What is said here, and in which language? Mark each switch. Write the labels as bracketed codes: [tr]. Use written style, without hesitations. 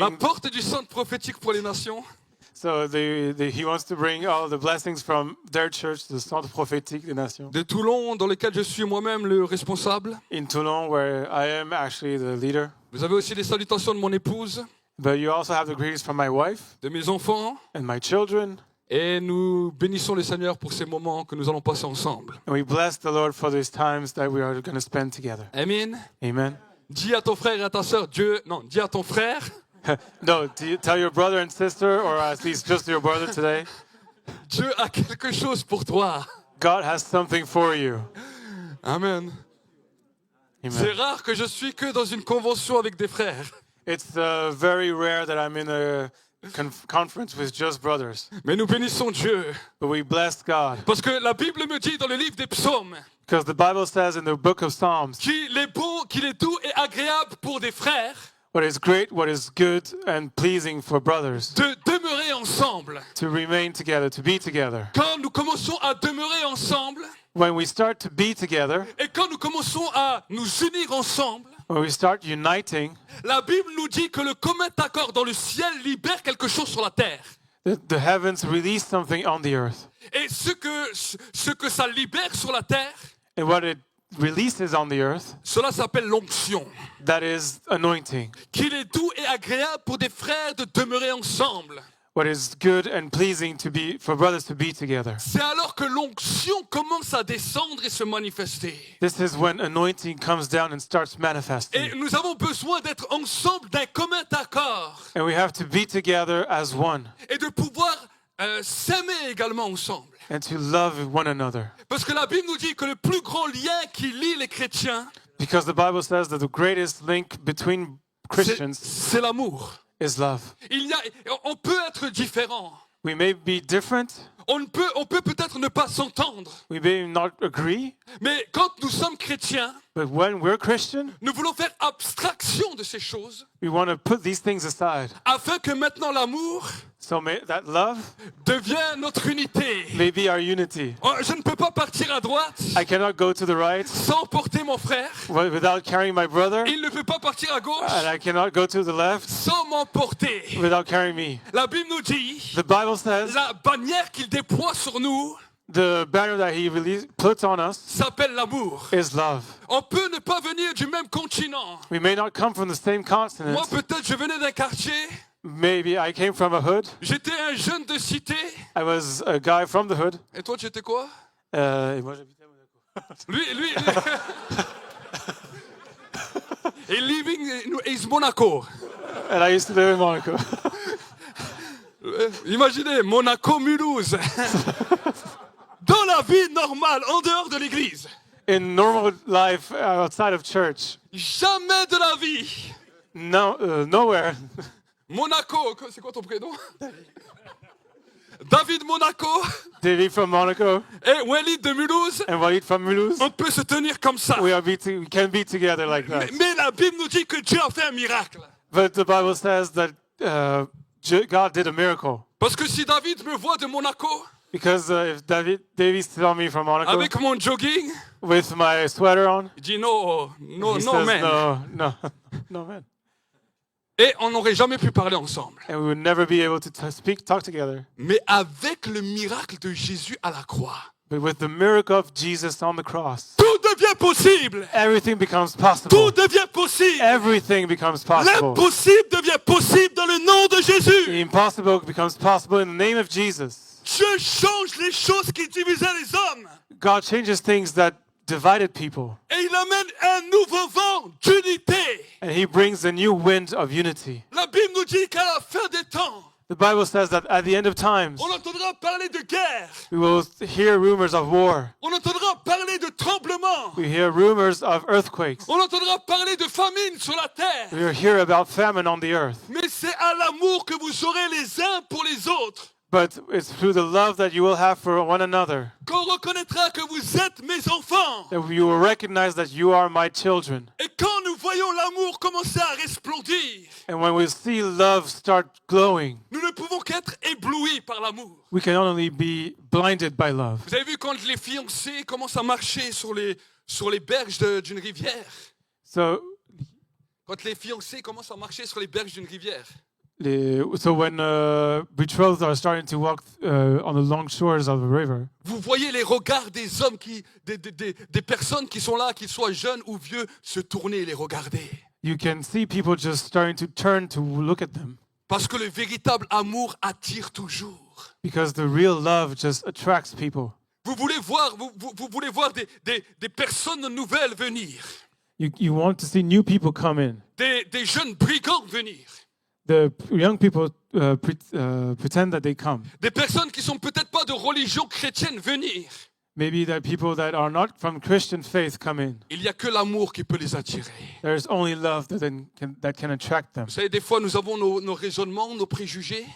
[fr] La porte du centre prophétique pour les nations. [en] So he wants to bring all the blessings from their church, the Centre Prophétique des Nations, [fr] De Toulon, dans lequel je suis moi-même le responsable. [en] in Toulon, where I am actually the leader. [fr] Vous avez aussi les salutations de mon épouse, [en] But you also have the greetings from my wife [fr] de mes enfants. [en] and my children, [fr] Et nous bénissons le Seigneur pour ces moments que nous allons passer ensemble. [en] and we bless the Lord for these times that we are going to spend together. [fr] Amen. [en] Amen. [fr] Dis à ton frère et à ta sœur, dis à ton frère, [en] No, tell your brother and sister, or at least just your brother today, [fr] Dieu a quelque chose pour toi. [en] God has something for you. [fr] Amen. C'est [en] Amen. [fr] rare que je suis que dans une convention avec des frères. [en] It's very rare that I'm in a conference with just brothers, [fr] Mais nous bénissons Dieu. [en] but we bless God. [fr] Parce que la Bible me dit dans le livre des psaumes [en] Because the Bible says in the book of Psalms, [fr] qu'il est bon, qu'il est doux et agréable pour des frères [en] what is great, what is good and pleasing for brothers, [fr] de demeurer ensemble. [en] to remain together, to be together. [fr] Quand nous commençons à demeurer ensemble [en] When we start to be together, [fr] et quand nous commençons à nous unir ensemble, [en] when we start uniting, [fr] la Bible nous dit que le commun accord dans le ciel libère quelque chose sur la terre. [en] the heavens release something on the earth. [fr] Et ce que ça libère sur la terre, [en] And what it releases on the earth, [fr] cela s'appelle l'onction. [en] that is anointing. [fr] Qu'il est doux et agréable pour des frères de demeurer ensemble. [en] What is good and pleasing to be for brothers to be together. [fr] C'est alors que l'onction commence à descendre et se manifester. [en] This is when anointing comes down and starts [fr] Et [en] manifesting. [fr] nous avons besoin d'être ensemble d'un commun accord [en] And we have to be together as one [fr] et de pouvoir s'aimer également ensemble. [en] and to love one another. [fr] Parce que la Bible nous dit que le plus grand lien qui lie les chrétiens, [en] Because the Bible says that the greatest link between Christians [fr] c'est l'amour. [en] is love. [fr] On peut être différent. [en] We may be different, [fr] On peut peut-être ne pas s'entendre. [en] we may not agree, [fr] Mais quand nous sommes chrétiens, [en] but when we're Christian, [fr] nous voulons faire abstraction de ces choses [en] we want to put these things aside. [fr] afin que maintenant l'amour [en] So may that love [fr] devienne notre unité. [en] may be our unity. [fr] Oh, je ne peux pas partir à droite [en] I cannot go to the right [fr] sans porter mon frère. [en] without carrying my brother, [fr] Il ne peut pas partir à gauche [en] and I cannot go to the left [fr] sans m'emporter. [en] without carrying me. [fr] La Bible nous dit, [en] The Bible says [fr] la bannière qu'il déploie sur nous [en] the banner that he puts on us [fr] s'appelle l'amour. [en] is love. [fr] On peut ne pas venir du même continent. [en] We may not come from the same continent. [fr] Moi, peut-être, je venais d'un quartier. [en] Maybe I came from a hood. [fr] J'étais un jeune de cité. [en] I was a guy from the hood. [fr] Et toi, tu étais quoi? Et moi, j'habitais à Monaco. Lui. [en] Et living is Monaco. And I used to live in Monaco. [fr] Imaginez, Monaco-Mulhouse. Dans la vie normale, en dehors de l'église. [en] In normal life outside of church, [fr] Jamais de la vie. [en] nowhere. [fr] Monaco, c'est quoi ton prénom? David Monaco [en] David from Monaco [fr] et Walid de Mulhouse, [en] and Walid from Mulhouse. [fr] on peut se tenir comme ça. [en] We can be together like that. [fr] Mais la Bible nous dit que Dieu a fait un miracle. [en] But the Bible says that God did a miracle. [fr] Parce que si David me voit de Monaco, [en] Because if David saw me from Monaco [fr] avec mon jogging, [en] with my sweater on, [fr] il dit no [en] he man. says, no, man. [fr] Et Et on n'aurait jamais pu parler ensemble. [en] and we would never be able to talk together. [fr] Mais avec le miracle de Jésus à la croix, [en] But with the miracle of Jesus on the cross, [fr] tout devient possible. [en] everything becomes [fr] Tout [en] possible. [fr] devient possible. [en] Everything becomes possible. [fr] L'impossible devient possible dans le nom de [en] The [fr] Jésus. [en] impossible becomes possible in the name of Jesus. [fr] Dieu change les choses qui divisaient les hommes. [en] God changes things that divided people, [fr] Et il amène un nouveau vent d'unité. [en] and He brings a new wind of unity. [fr] La Bible nous dit qu'à la fin des temps, [en] The Bible says that at the end of times, [fr] on entendra parler de guerre. [en] we will hear rumors of war. [fr] On entendra parler de tremblements. [en] We hear rumors of earthquakes. [fr] On entendra parler de famine sur la terre. [en] We will hear about famine on the earth. [fr] Mais c'est à l'amour que vous aurez les uns pour les autres [en] But it's through the love that you will have for one another [fr] qu'on reconnaîtra que vous êtes mes enfants. [en] that you will recognize that you are my children. [fr] Et quand nous voyons l'amour commencer à resplendir, [en] And when we see love start glowing, [fr] nous ne pouvons qu'être éblouis par l'amour. [en] we can only be blinded by love. [fr] Vous avez vu quand les fiancés commencent à marcher sur les berges d'une rivière? [en] So, [fr] Quand les fiancés commencent à marcher sur les berges d'une rivière, [en] when betrothed are starting to walk on the long shores of a river, [fr] vous voyez les regards des hommes, des personnes qui sont là, qu'ils soient jeunes ou vieux, se tourner et les regarder. [en] you can see people just starting to turn to look at them [fr] Parce que le véritable amour attire toujours. [en] because the real love just attracts people. [fr] Vous voulez voir des personnes nouvelles venir, [en] You want to see new people come in. [fr] des jeunes brigands venir, [en] The young people pretend that they come. [fr] des personnes qui sont peut-être pas de religion chrétienne venir. [en] Maybe that people that are not from Christian faith come in. [fr] Il n'y a que l'amour qui peut les attirer. [en] There's only love that can attract them. [fr] Vous savez, des fois, nous avons nos raisonnements, nos préjugés.